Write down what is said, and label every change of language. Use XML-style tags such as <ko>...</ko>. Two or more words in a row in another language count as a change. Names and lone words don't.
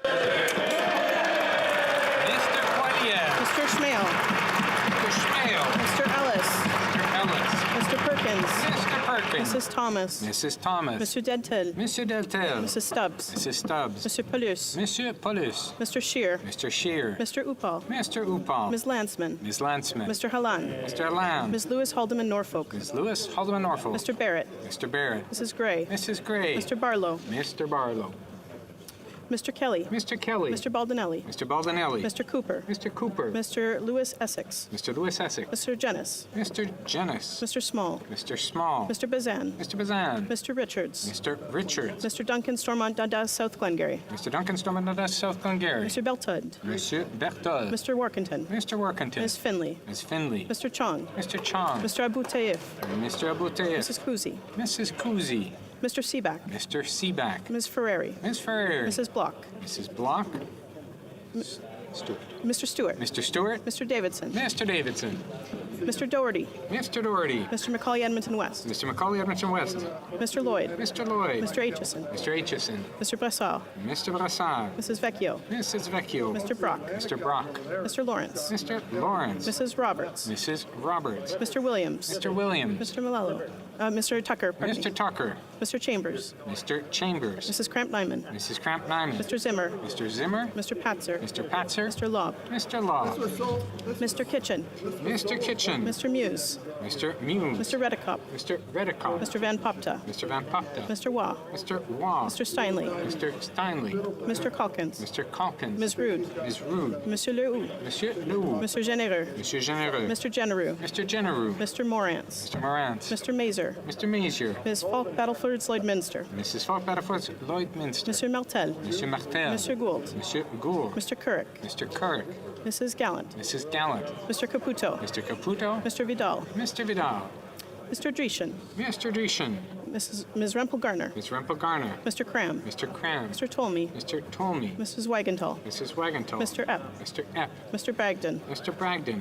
<en>Mr. Poilievre. Mr. Schmale. Mr. Schmale. Mr. Ellis. Mr. Ellis. Mr. Perkins. Mr. Perkins. Mrs. Thomas. Mrs. Thomas. Mr. Dentel. Mr. Deltel. Mrs. Stubbs. Mrs. Stubbs. Mr. Paulus. Monsieur Paulus. Mr. Scheer. Mr. Scheer. Mr. Upal. Mr. Upal. Ms. Landsman. Ms. Landsman. Mr. Halland. Mr. Lamb. Ms. Lewis Haldeman Norfolk. Ms. Lewis Haldeman Norfolk. Mr. Barrett. Mr. Barrett. Mrs. Gray. Mrs. Gray. Mr. Barlow. Mr. Barlow. Mr. Kelly. Mr. Kelly. Mr. Baldinelli. Mr. Baldinelli. Mr. Cooper. Mr. Cooper. Mr. Lewis Essex. Mr. Lewis Essex. Mr. Jennis. Mr. Jennis. Mr. Small. Mr. Small. Mr. Bazan. Mr. Bazan. Mr. Richards. Mr. Richards. Mr. Duncan Stormont Dundas, South Glengarry. Mr. Duncan Stormont Dundas, South Glengarry. Mr. Beltud. Monsieur Berthold. Mr. Workington. Mr. Workington. Ms. Finley. Ms. Finley. Mr. Chong. Mr. Chong. Mr. Abu Tayyif. Mr. Abu Tayyif. Mrs. Kuzi. Mrs. Kuzi. Mr. Seaback. Mr. Seaback. Ms. Ferrari. Ms. Ferrari. Mrs. Block. Mrs. Block. Stewart. Mr. Stewart. Mr. Stewart. Mr. Davidson. Mr. Davidson. Mr. Doherty. Mr. Doherty. Mr. Macaulay Edmonton West. Mr. Macaulay Edmonton West. Mr. Lloyd. Mr. Lloyd. Mr. Aitchison. Mr. Aitchison. Mr. Brassard. Mr. Brassard. Mrs. Vecchio. Mrs. Vecchio. Mr. Brock. Mr. Brock. Mr. Lawrence. Mr. Lawrence. Mrs. Roberts. Mrs. Roberts. Mr. Williams. Mr. Williams. Mr. Malello. Mr. Tucker. Mr. Tucker. Mr. Chambers. Mr. Chambers. Mrs. Cramp-Nyman. Mrs. Cramp-Nyman. Mr. Zimmer. Mr. Zimmer. Mr. Patzer. Mr. Patzer. Mr. Laub. Mr. Law. Mr. Kitchen. Mr. Kitchen. Mr. Muse. Mr. Muse. Mr. Redekop. Mr. Redekop. Mr. Van Popta. Mr. Van Popta. Mr. Waugh. Mr. Waugh. Mr. Steinley. Mr. Steinley. Mr. Calkins. Mr. Calkins. Ms. Rude. Ms. Rude. Monsieur Lehoux. Monsieur Lehoux. Mr. Genereux. Monsieur Genereux. Mr. Genereux. Mr. Genereux. Mr. Morantz. Mr. Morantz. Mr. Mazer. Mr. Mazier. Ms. Falk Battleford Lloydminster. Mrs. Falk Battleford Lloydminster. Mr. Martel. Monsieur Martel. Mr. Gould. Monsieur Gould. Mr. Kirk. Mr. Kirk. Mrs. Gallant. Mrs. Gallant. Mr. Caputo. Mr. Caputo. Mr. Vidal. Mr. Vidal. Mr. Dreeshen. Mr. Dreeshen. Ms. Rempel Garner. Ms. Rempel Garner. Mr. Cram. Mr. Cram. Mr. Tolmie. Mr. Tolmie. Mrs. Wagenthal. Mrs. Wagenthal. Mr. Epp. Mr. Epp. Mr. Bragdon. Mr. Bragdon.</en>